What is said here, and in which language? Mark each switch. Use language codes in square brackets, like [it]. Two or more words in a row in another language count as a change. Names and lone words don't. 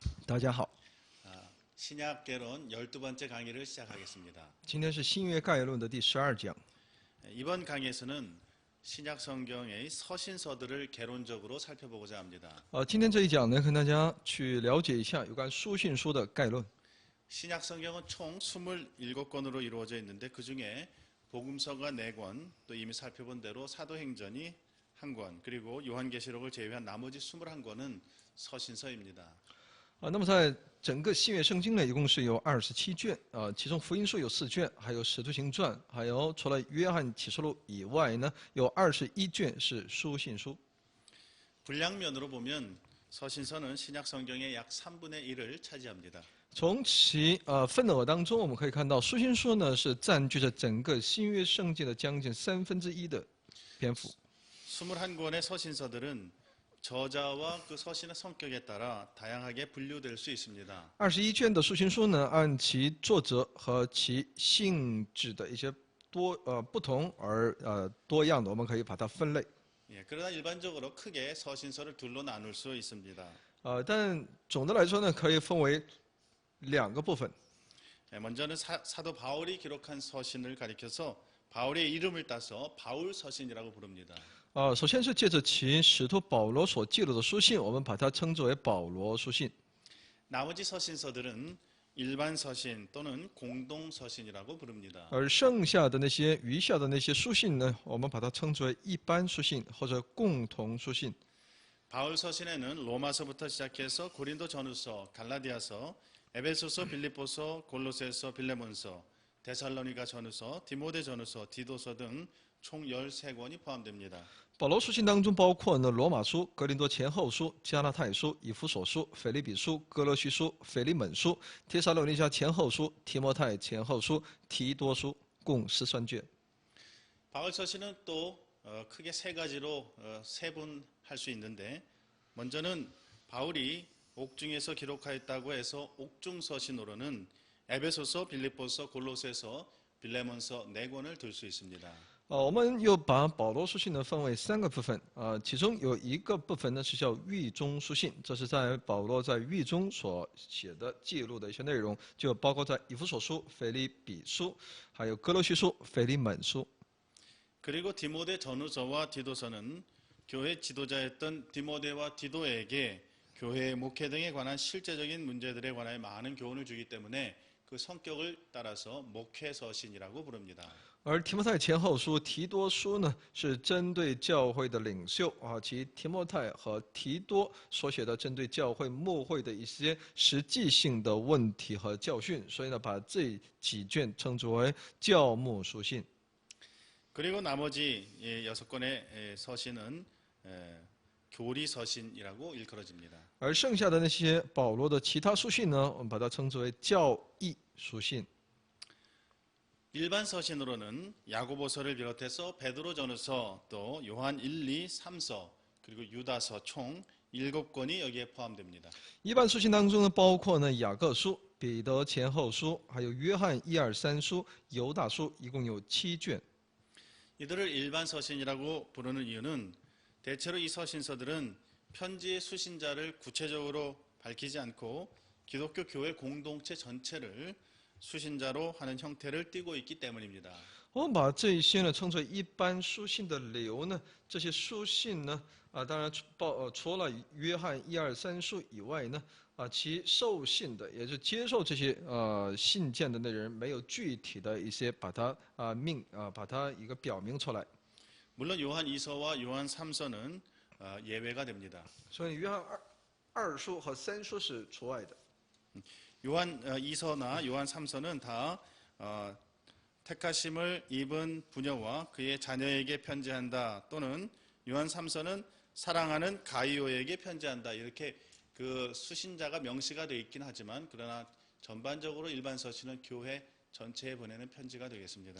[zh] 大家好， [ko] 신약개론 12번째 강의를 시작하겠습니다. [zh] 今天是新约概论的第12讲。 [ko] 이번 강의에서는 신약 성경의 서신서들을 개론적으로 살펴보고자 합니다. [zh] 今天这一讲呢，跟大家去了解一下有关书信书的概论。 [ko] 신약 성경은 총 27권으로 이루어져 있는데 그 중에 복음서가 4권, 또 이미 살펴본 대로 사도행전이 1권, 그리고 요한계시록을 제외한 나머지 21권은 서신서입니다. [zh] 那么在整个新约圣经呢，一共是有27卷，其中福音书有4卷，还有使徒行传，还有除了约翰启示录以外呢，有21卷是书信书。 [ko] 분량면으로 보면 서신서는 신약 성경의 약 3분의 1을 차지합니다. [zh] 从其份额当中，我们可以看到书信书呢是占据着整个新约圣经的将近1/3的篇幅。 [ko] 21권의 서신서들은 저자와 그 서신의 성격에 따라 다양하게 분류될 수 있습니다. [zh] 21 卷的书信书呢，按其作者和其性质的一些不同而多样的，我们可以把它分类。 [ko] 그러나 일반적으로 크게 서신서를 둘로 나눌 수 있습니다. [zh] 但总的来说呢，可以分为2个部分。 [ko] 먼저는 사도 바울이 기록한 서신을 가리켜서 바울의 이름을 따서 바울 서신이라고 부릅니다. [zh] 首先是借着其使徒保罗所记录的书信，我们把它称之为保罗书信。 [ko] 나머지 서신서들은 일반 서신 또는 공동 서신이라고 부릅니다. [zh] 而剩下的那些余下的那些书信呢，我们把它称之为一般书信或者共同书信。 [ko] 바울 서신에는 로마서부터 시작해서 고린도 전후서, 갈라디아서, 에베소서, 빌립보서, 골로새서, 빌레몬서, 데살로니가 전후서, 디모데 전후서, 디도서 등 총 13권이 포함됩니다. [zh] 保罗书信当中包括呢罗马书、格林多前后书、加拉太书、以弗所书、腓立比书、哥罗西书、腓利门书、帖撒罗尼迦前后书、提摩太前后书、提多书，共13卷。 [ko] 바울 서신은 또 크게 3가지로 세분할 수 있는데 먼저는 바울이 옥중에서 기록하였다고 해서 옥중 서신으로는 에베소서, 빌립보서, 골로새서, 빌레몬서 4권을 들 수 있습니다. [zh] 我们又把保罗书信呢分为3个部分，其中有一个部分呢是叫狱中书信，这是在保罗在狱中所写的记录的一些内容，就包括在以弗所书、腓立比书，还有哥罗西书、腓利门书。 [ko] 그리고 디모데 전후서와 디도서는 교회 지도자였던 디모데와 디도에게 교회의 목회 등에 관한 실제적인 문제들에 관하여 많은 교훈을 주기 때문에 그 성격을 따라서 목회 서신이라고 부릅니다. [zh] 而提摩太前后书、提多书呢，是针对教会的领袖其提摩太和提多所写的针对教会牧会的一些实际性的问题和教训，所以呢，把这几卷称之为教牧书信。 [ko] 그리고 나머지 6권의 서신은 교리 서신이라고 일컬어집니다. [zh] 而剩下的那些保罗的其他书信呢，我们把它称之为教义书信。 [ko] 일반 서신으로는 야고보서를 비롯해서 베드로 전후서, 또 요한 1, 2, 3서, 그리고 유다서 총 7권이 여기에 포함됩니다. [zh] 一般书信当中呢，包括呢雅各书、彼得前后书，还有约翰1、2、3书、犹大书，一共有7卷。 [ko] 이들을 일반 서신이라고 부르는 이유는 대체로 이 서신서들은 편지의 수신자를 구체적으로 밝히지 않고 기독교 교회 공동체 전체를 수신자로 하는 형태를 띠고 있기 때문입니다. [zh] 我们把这一些呢称之为一般书信的理由呢，这些书信呢，当然除了约翰1、2、3书以外呢，其受信的，也就是接受这些信件的那人，没有具体的一些把它把它一个表明出来。 [ko] 물론 요한 2서와 요한 3서는 예외가 됩니다. [zh] 所以约翰2书和3书是除外的。 [ko] 요한 2서나 요한 3서는 다 택하심을 입은 부녀와 그의 자녀에게 편지한다, 또는 요한 3서는 사랑하는 가이오에게 편지한다, 이렇게 그 수신자가 명시가 되어 있긴 하지만 그러나 전반적으로 일반 서신은 교회 전체에 보내는 편지가 되겠습니다.